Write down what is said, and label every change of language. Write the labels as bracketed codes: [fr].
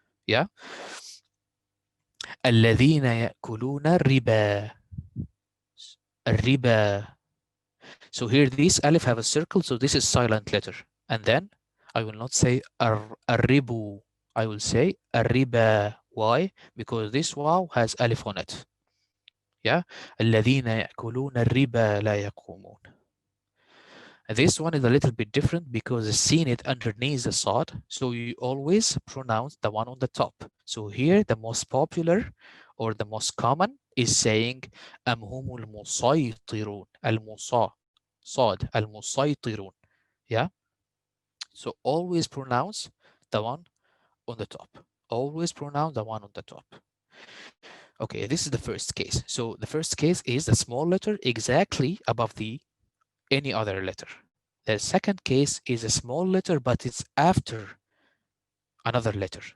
[en] Yeah. [ar] الذين يأكلون الربا. الربا. [en] So here this alif have a circle, so this is silent letter. And then I will not say [ar] الربو. [en] I will say [ar] الربا. [en] Why? Because this waw has alif on it. Yeah. [ar] الذين يأكلون الربا لا يقومون. [en] This one is a little bit different because it's seen it underneath the sad, so you always pronounce the one on the top. So here, the most popular or the most common is saying [ar] أم هم المسيطرون صاد المسيطرون. [en] Yeah. So always pronounce the one on the top. Always pronounce the one on the top. Okay, this is the first case. So the first case is the small letter exactly above the any other letter. The second case is a small letter, but it's after another letter.